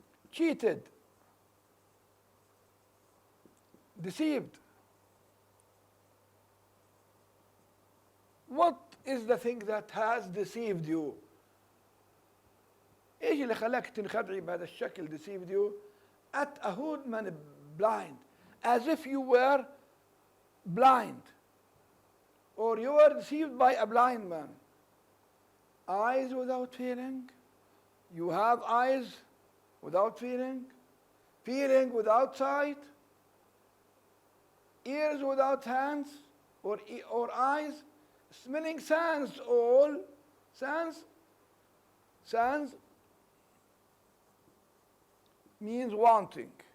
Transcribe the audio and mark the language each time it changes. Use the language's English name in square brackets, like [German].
[English] Cheated, deceived. What is the thing that has deceived you? [Arabic] ايش اللي خلاك تنخدعي بهذا الشكل [English] deceived you? At a hoodman, blind, as if you were blind, or you were deceived by a blind man. Eyes without feeling. You have eyes without feeling, feeling without sight, ears without hands or eyes, smelling sense all, sense means wanting.